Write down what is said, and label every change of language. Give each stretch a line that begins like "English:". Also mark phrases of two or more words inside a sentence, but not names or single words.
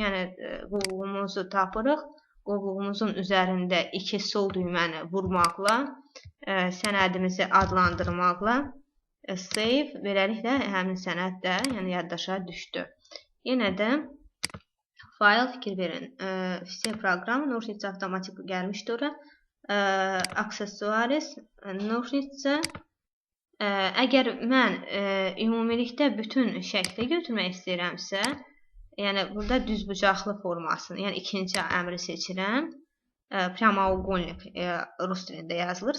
Azerbaijani: Yəni qovluğumuzu tapırıq, qovluğumuzun üzərində iki sol düyməni vurmaqla, sənədimizi adlandırmaqla Save, beləliklə həmin sənəd də yəni yaddaşa düşdü. Yenə də fayl fikir verin.
Russian: Все программы, ножницы
Azerbaijani: avtomatik gəlmişdi ora.
Russian: Аксессуары, ножницы.
Azerbaijani: Əgər mən ümumilikdə bütün şəkli götürmək istəyirəmsə, yəni burada düzbucaqlı formasını, yəni ikinci əmri seçirəm. Прямоугольник rus dilində yazılır.